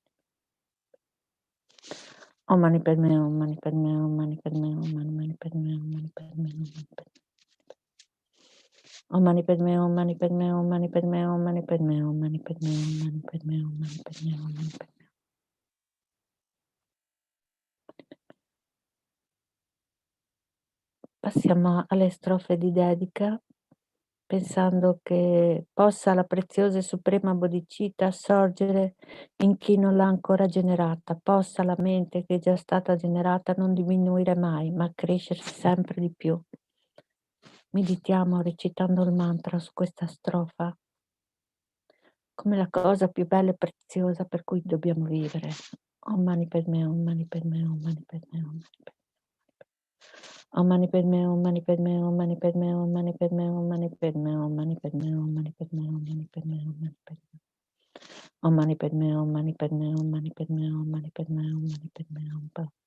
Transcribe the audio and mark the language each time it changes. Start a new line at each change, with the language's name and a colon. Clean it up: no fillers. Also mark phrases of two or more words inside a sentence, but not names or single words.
Sanskrit: Om Mani Padme, Om Mani Padme, Om Mani Padme, Om Mani Padme, Om Mani Padme, Om Mani Padme. Om Mani Padme, Om Mani Padme, Om Mani Padme, Om Mani Padme, Om Mani Padme, Om Mani Padme, Om Mani Padme.
Italian: Passiamo alle strofe di dedica, pensando che possa la preziosa e suprema bodhicitta sorgere in chi non l'ha ancora generata, possa la mente che è già stata generata non diminuire mai, ma crescersi sempre di più. Meditiamo recitando il mantra su questa strofa come la cosa più bella e preziosa per cui dobbiamo vivere.
Sanskrit: Om Mani Padme, Om Mani Padme, Om Mani Padme, Om Mani Padme. Om Mani Padme, Om Mani Padme, Om Mani Padme, Om Mani Padme, Om Mani Padme, Om Mani Padme, Om Mani Padme, Om Mani Padme, Om Mani Padme. Om Mani Padme, Om Mani Padme, Om Mani Padme, Om Mani Padme, Om Mani Padme, Om Mani Padme.